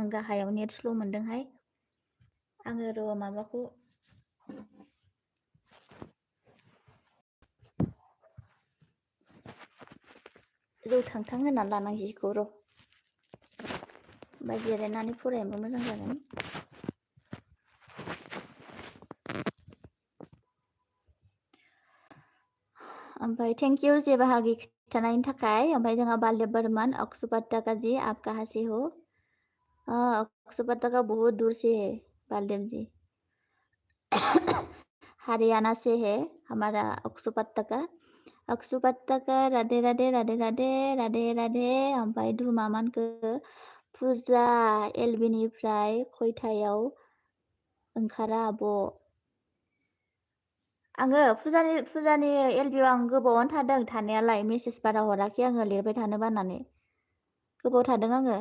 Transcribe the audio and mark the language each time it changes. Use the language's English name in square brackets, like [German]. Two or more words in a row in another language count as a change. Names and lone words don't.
[Bodo] आङो गाहायाव नेट स्ल' मोनदोंहाय। आङो र' माबाखौ जौ थांथां होनानै लानांसिगौ र'। ओमफ्राय जिरायनानै फरायनोबो मोजां जागोन। ओमफ्राय [English] thank you [Bodo] जे बाहागि खिन्थानायनि थाखाय। ओमफ्राय जोंहा [Hindi] बालदेब बर्मन अक्षुपत्तका जी आप कहाँ से हो। अक्षुपत्तका बहुत दूर से है बालदेव जी। हरियाणा से है हमारा अक्षुपत्तका। अक्षुपत्तका राधे राधे राधे राधे राधे राधे। [Bodo] ओमफ्राय धुमामानखौ फुजा एलबिनिफ्राय खयथायाव ओंखारा आब'। आङो फुजानि एलबियाव आं गोबावानो थादों थानायालाय, मेसेज बारा हराखै आङो लिरबाय थानो बानानै, गोबाव थादों आङो।